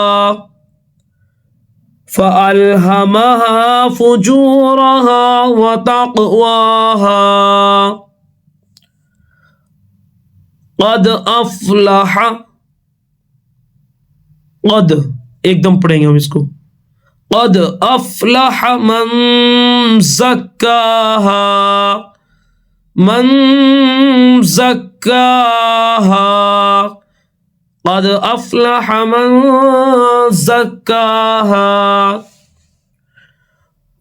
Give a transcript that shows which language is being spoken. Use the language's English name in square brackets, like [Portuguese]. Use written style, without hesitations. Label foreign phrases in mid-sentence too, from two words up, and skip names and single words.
[Arabic] فألهمها فجورها وتقواها. قد أفلح. [Hindi] क़द एकदम पढ़ेंगे हम इसको। [Arabic] قد أفلح من زكاها. من زكاها. قد أفلح من زكاها.